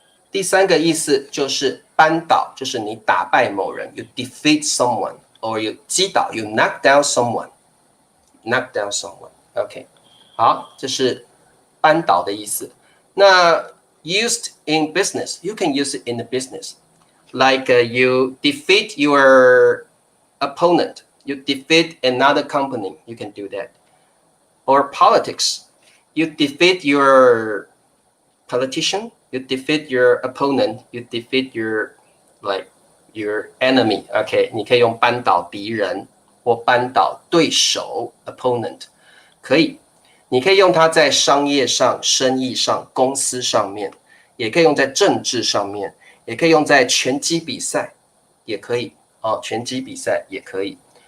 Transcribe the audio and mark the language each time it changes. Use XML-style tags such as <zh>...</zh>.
<zh>第三个意思就是扳倒，就是你打败某人 ，</zh> <en>you defeat someone or you</en> <zh>击倒 ，</zh> <en>you knock down someone，</en> <zh>knock down someone。OK， 好，这是扳倒的意思。</zh> <en>那used in business, you can use it in the business. Like you defeat your opponent, you defeat another company, you can do that. Or politics, you defeat your politician, you defeat your opponent, you defeat your enemy.</en> <zh>OK， 你可以用扳倒敌人或扳倒对手 opponent， 可以。你可以用它在商业上、生意上、公司上面，也可以用在政治上面，也可以用在拳击比赛，也可以拳击比赛也可以。</zh>